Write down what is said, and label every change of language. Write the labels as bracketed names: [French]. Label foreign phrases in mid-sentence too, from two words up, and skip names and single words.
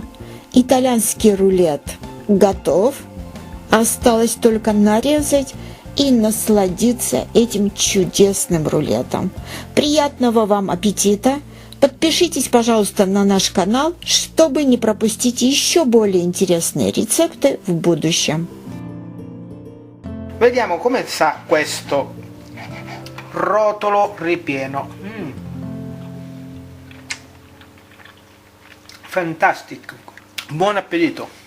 [Russian] Итальянский рулет готов. Осталось только нарезать и насладиться этим чудесным рулетом. Приятного вам аппетита! Подпишитесь, пожалуйста, на наш канал, чтобы не пропустить еще более интересные рецепты в будущем. [Italian] Vediamo come sa questo rotolo ripieno. Fantastico. Buon appetito.